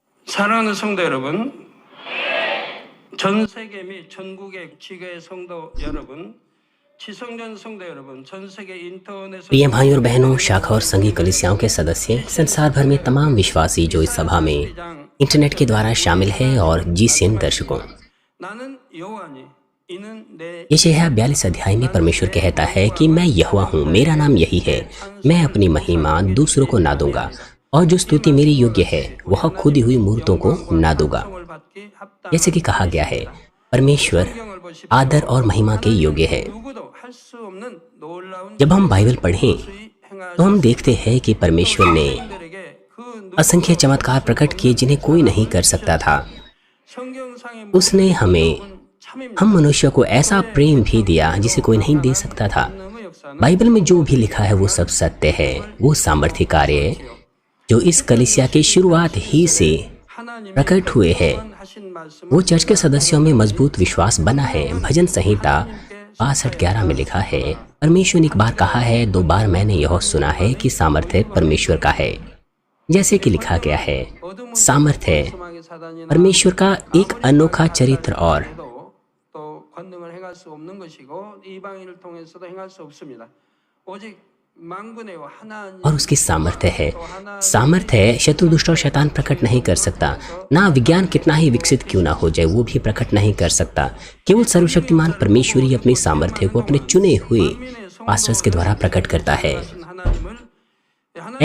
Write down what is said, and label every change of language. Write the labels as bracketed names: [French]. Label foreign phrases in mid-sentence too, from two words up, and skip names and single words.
[Korean] 사랑하는 성도 여러분, 전 세계 및 전국의 지교회 성도 여러분, 지성전 성도 여러분, 전 세계 इंटरनेट [Hindi] प्रिय भाइयों और बहनों, शाखा और संघी कलीसियाओं के सदस्य, संसार भर में तमाम विश्वासी जो इस सभा में इंटरनेट के द्वारा शामिल है और जीसीएन दर्शकों, [Korean] 나는 여호와니 이는 내 [Hindi] यशायाह 42 अध्याय में परमेश्वर कहता है कि मैं यहोवा हूँ, मेरा नाम यही है, मैं अपनी महिमा दूसरों को ना दूंगा और जो स्तुति मेरी योग्य है वह खुदी हुई मूर्तों को ना दूंगा। [Korean] 성을 받기 합당 [Hindi] जैसे कि कहा गया है, परमेश्वर आदर और महिमा के योग्य है। [Korean] 누구도 할 수 없는 놀라운 [Hindi] जब हम बाइबल पढ़ें तो हम देखते हैं कि परमेश्वर ने [Korean] 사람들에게 그 [Hindi] असंख्य चमत्कार प्रकट किए जिन्हें कोई नहीं कर सकता था। [Korean] 성경상의 [Hindi] उसने हमें, हम मनुष्य को ऐसा प्रेम भी दिया जिसे कोई नहीं दे सकता था। [Korean] 하나님의 역사는 [Hindi] बाइबल में जो भी लिखा है वो सब सत्य है। वो सामर्थ्य कार्य जो इस कलीसिया की शुरुआत ही से [Korean] 하나님이 [Hindi] प्रकट हुए हैं, [Korean] 하신 말씀을 [Hindi] वो चर्च के सदस्यों में मजबूत विश्वास बना है। भजन संहिता 62:11 में लिखा है, परमेश्वर ने एक बार कहा है, 2 बार मैंने यह सुना है कि सामर्थ्य परमेश्वर का है। जैसे कि लिखा गया है, सामर्थ्य [Korean] 소망의 사단이나 [Hindi] परमेश्वर का एक अनोखा चरित्र और [Korean] 또 권능을 행할 수 없는 것이고 이방인을 통해서도 행할 수 없습니다. 오직 만군의 하나님 [Hindi] और उसकी सामर्थ्य है। सामर्थ्य शत्रु, दुष्ट और शैतान प्रकट नहीं कर सकता। ना विज्ञान कितना ही विकसित क्यों ना हो जाए, वो भी प्रकट नहीं कर सकता। केवल सर्वशक्तिमान परमेश्वर ही अपनी सामर्थ्य को अपने चुने हुए पास्टर्स के द्वारा प्रकट करता है। [Korean] 하나님을